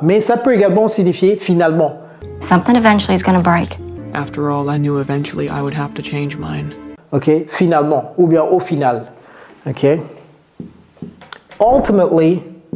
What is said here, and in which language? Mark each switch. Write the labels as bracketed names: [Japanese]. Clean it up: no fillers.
[French] Mais ça peut également signifier finalement. [English] Something eventually is going to break. After all, I knew eventually I would have to change mine. [French] Ok, finalement, ou bien au final. Ok. Ultimately.